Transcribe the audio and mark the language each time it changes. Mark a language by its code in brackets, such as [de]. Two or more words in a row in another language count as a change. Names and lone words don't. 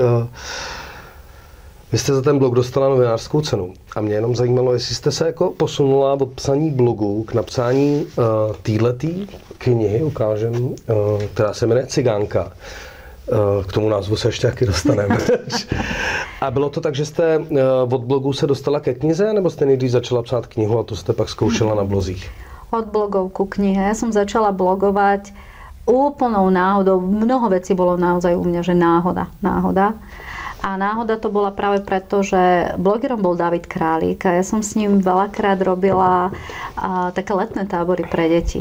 [cs] Vy jste za ten blog dostala novinářskou cenu a mě jenom zajímalo, jestli jste se jako posunula od psaní blogu k napsání téhletý knihy, ukážem, která se jmenuje Cigánka. K tomu názvu se ještě taky dostaneme. A bylo to tak, že jste od blogu se dostala ke knize, nebo jste nejdřív začala psát knihu a to jste pak zkoušela na blozích? [sk] Od blogov ku knihe. Ja som začala blogovať úplnou náhodou. Mnoho vecí bolo naozaj u mňa, že náhoda. A náhoda to bola práve preto, že blogerom bol David Králík a ja som s ním veľakrát robila také letné tábory pre deti.